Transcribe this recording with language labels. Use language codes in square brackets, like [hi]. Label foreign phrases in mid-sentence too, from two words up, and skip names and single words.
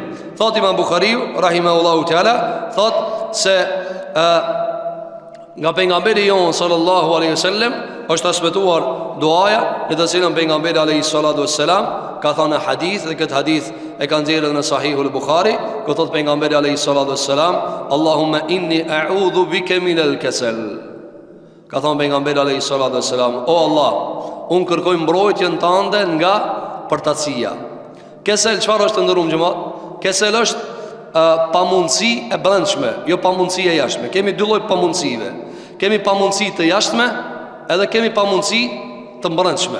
[sq] Thot Imam Buhariu [ar] رحمه الله تعالى, [sq] thot se nga pejgamberi jon [ar] صلى الله عليه وسلم [sq] është transmetuar duaja në të cilën pejgamberi [ar] عليه الصلاة والسلام [sq] ka thënë hadith, dhe këtë hadith e ka nxjerrë në Sahihul Bukhari, ku thot pejgamberi [ar] عليه الصلاة والسلام اللهم إني أعوذ بك من الكسل. [sq] Ka thënë pejgamberi [ar] عليه الصلاة والسلام, [sq] o Allah, unë kërkoj mbrojtjen tënde nga përtacia. Kesel çfarë është ndërum xhamat? Kesel është pamundësi e brendshme, jo pamundësi e jashtme. Kemi dy lloj pamundësive. Kemi pamundësi të jashtme, edhe kemi pamundësi të brendshme.